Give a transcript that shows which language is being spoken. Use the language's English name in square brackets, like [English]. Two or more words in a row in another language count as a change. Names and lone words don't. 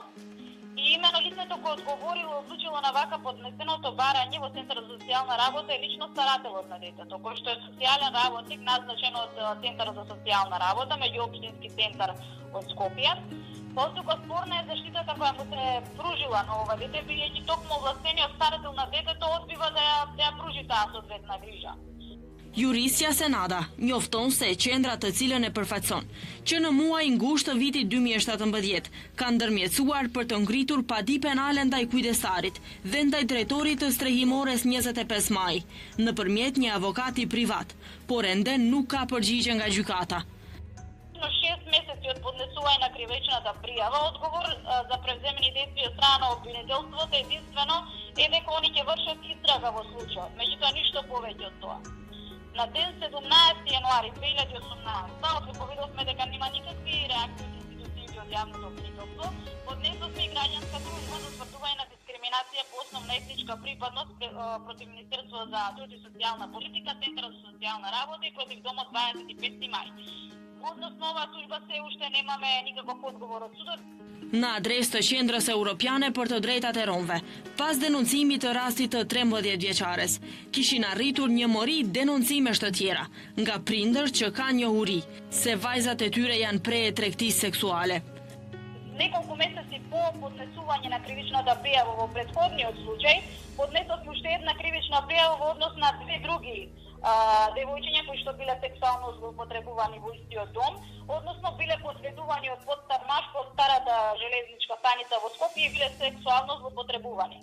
[Macedonian] И именно лицето кој одговорило и одлучило на вака поднесеното барање во Центарот за социјална работа е лично старателот на детето, кој што е социјален работник назначен од Центарот за социјална работа, меѓуопштински центар од Скопје. Постука спорна е заштитата која му се пружила на ова дете, бидејќи токму овластениот старател на детето одбива да ја пружи таа соодветна грижа. [Albanian] Jurisja Senada njofton se qendra të cilën e përfaqëson, që në muaj ngusht të vitit 2017 ka ndërmjetësuar për të ngritur padi penale ndaj kujdestarit dhe ndaj drejtorit të strehimores 25 maj, nëpërmjet një avokati privat, por ende nuk ka përgjigje nga gjykata. [Macedonian] Në 6 месеци од поднесување на кривичната пријава, одговор за превземени действија од страна на обвинителството единствено е дека они ќе вршат истрага во случајот, меѓутоа ништо повеќе од тоа. На ден 17 јануари 2018, откако видовме дека нема никакви реакции од институциите од јавното обвинителство, поднесовме и граѓанска туžба за утврдување на дискриминација по основна етничка припадност против Министерството за труд и социјална политика, Центарот за социјална работа и против домот 25 мај. Односно оваа туžба се уште немаме никаков одговор од судот. [Albanian] Në adresë të Qendrës Europiane për të Drejtat e Romëve, pas denoncimit të rastit të 13 vjeçares, kishin arritur një mori denoncimesh të tjera nga prindër që kanë njohuri se vajzat e tyre janë preje tregtisë seksuale. [Macedonian] неколку месеци по поднесување на кривичната пријава во претходниот случај, поднесовме уште една кривична пријава во однос на две други девојчиња кои што биле сексуално злоупотребувани во истиот дом, односно биле последувани од подстар маж по старата железничка станица во Скопје и биле сексуално злоупотребувани.